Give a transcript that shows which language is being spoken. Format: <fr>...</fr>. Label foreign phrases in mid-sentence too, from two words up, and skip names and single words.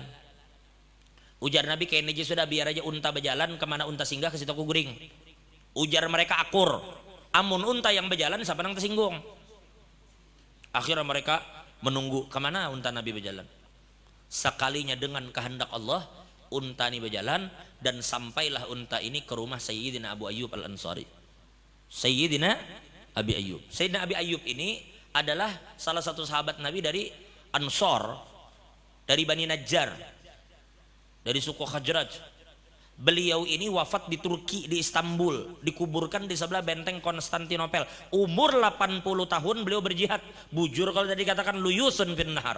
<bjn>Ujar Nabi, kayak ini sudah biar aja unta berjalan, kemana unta singgah ke situ aku guring. Ujar mereka akur, amun unta yang berjalan siapa nang tersinggung. Akhirnya mereka menunggu kemana unta Nabi berjalan. Sekalinya dengan kehendak Allah, unta ini berjalan, dan sampailah unta ini ke rumah Sayyidina Abu Ayyub Al-Ansari. Sayyidina Abi Ayyub. Sayyidina Abi Ayyub ini adalah salah satu sahabat Nabi dari Ansor, dari Bani Najjar, dari suku Khazraj. Beliau ini wafat di Turki, di Istanbul, dikuburkan di sebelah benteng Konstantinopel. Umur 80 tahun beliau berjihad. Bujur kalau tadi katakan luyusun fin nahar.</bjn>